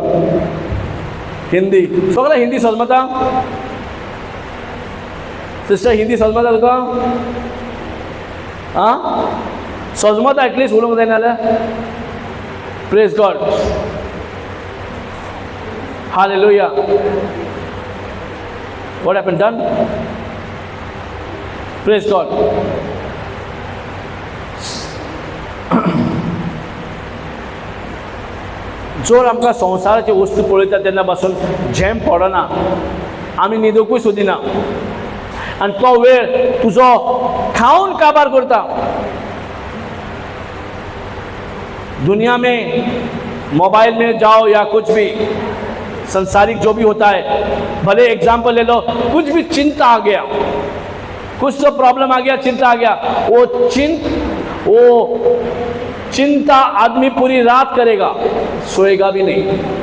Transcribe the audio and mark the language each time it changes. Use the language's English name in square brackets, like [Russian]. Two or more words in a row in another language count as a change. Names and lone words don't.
[Konkani] हिंदी सगळें हिंदी समजता. सिस्टर हिंदी समजता तुका? आं समजता एटलीस्ट उलोवंक जायना जाल्यार. [English] Praise God. Hallelujah. What happened? Done? Praise God. [Konkani] जर आमकां संवसाराची वस्तू पळयता तेन्ना पासून झेम पडना. आमी न्हिदूंकूय सोदिना आनी तो वेळ तुजो खावन काबार करता. [Hindi] दुनिया में मोबाइल में जाओ या कुछ भी संसारिक जो भी होता है, भले एग्जाम्पल ले लो, कुछ भी चिंता आ गया, कुछ तो प्रॉब्लम आ गया, चिंता आ गया, वो चिंता आदमी पूरी रात करेगा, सोएगा भी नहीं.